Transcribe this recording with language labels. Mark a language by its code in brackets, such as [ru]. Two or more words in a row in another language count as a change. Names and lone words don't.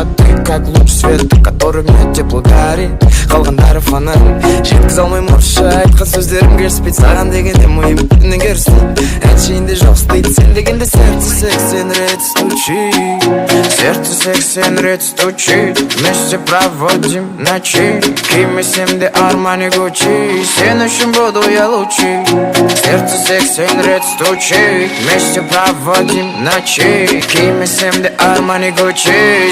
[ru] Ты как луч света, который мне тепло дарит. [kk] Қалғандары фонарь, жеткізе алмаймын орысша айтқан сөздерім керіспейді. Саған дегенде миым бәрінен керісті. Әншейінде жоқ істейді, сен дегенде сердце 80 рет стучит. [ru] Сердце 80 рет стучит. Вместе проводим ночи. [kk] Кимесем де Армани Гуччи. Сен үшін [ru] буду я лучший. Сердце 80 рет стучит. Вместе проводим ночи. [kk] Кимесем де Армани Гуччи.